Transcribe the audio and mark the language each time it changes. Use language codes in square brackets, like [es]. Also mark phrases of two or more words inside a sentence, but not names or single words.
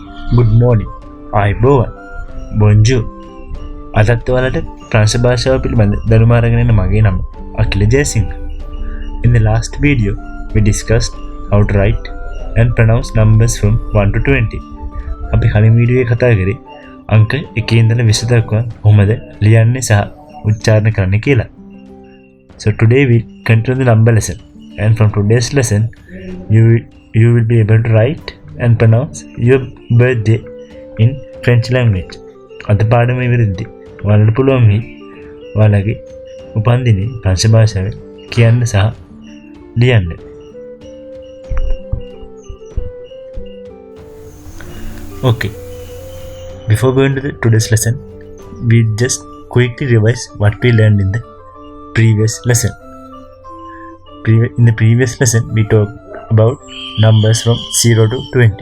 [en] good morning, [si] ආයුබෝවන්, bonjour. අදත් ඔයාලට ප්‍රංශ භාෂාව පිළිබඳ දැනුම අරගෙන එන මගේ නම අකිල ජයසිංහ. [en] In the last video, we discussed how to write and pronounce numbers from 1 to 20. [si] අපි කලින් වීඩියෝ එකේ කතා කරේ අංක 1 ඉඳලා 20 දක්වා කොහොමද ලියන්නේ සහ උච්චාරණය කරන්නේ කියලා. [en] So today we continue the number lesson, and from today's lesson you will be able to write and pronounce your birthday in French language. [si] අද පාඩම ඉවරෙද්දී ඔයාලට පුළුවන් මේ ඔයාලගේ උපන්දිනේ ප්‍රංශ භාෂාවෙන් කියන්න සහ ලියන්න. [en] Okay. Before going to today's lesson, we just quickly revise what we learned in the previous lesson. In the previous lesson, we talked about numbers from 0 to 20.